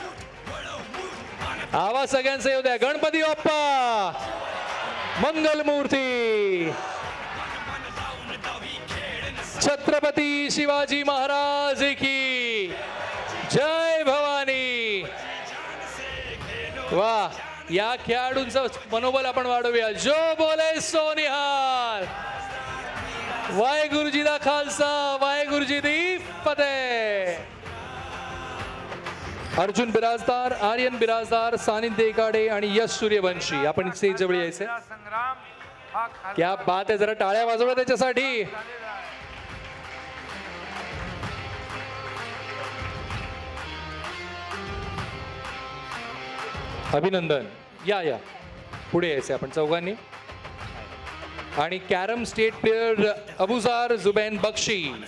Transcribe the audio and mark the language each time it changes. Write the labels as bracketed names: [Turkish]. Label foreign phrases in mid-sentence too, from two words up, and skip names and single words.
[Marathi] आवाज सगळ्यांचा येऊ द्या. गणपती बाप्पा मंगलमूर्ती. छत्रपती शिवाजी महाराज की जय भवानी. वा, या खेळाडूंचं मनोबल आपण वाढवूया. [Punjabi] ਜੋ ਬੋਲੇ ਸੋ ਨਿਹਾਲ. ਵਾਹਿਗੁਰੂ ਜੀ ਦਾ ਖ਼ਾਲਸਾ, ਵਾਹਿਗੁਰੂ ਜੀ ਦੀ ਫ਼ਤਿਹ. [Marathi] अर्जुन बिराजदार, आर्यन बिराजदार, सानिध्य इकाडे आणि यश सूर्यवंशी. आपण स्टेज जवळ यायचंय. [Hindi] क्या बात [Marathi] आहे. जरा टाळ्या वाजवल्या त्याच्यासाठी. अभिनंदन. या पुढे यायचंय आपण चौघांनी. आणि [English] carrom state player [Marathi] अबुजार जुबैन बक्षी.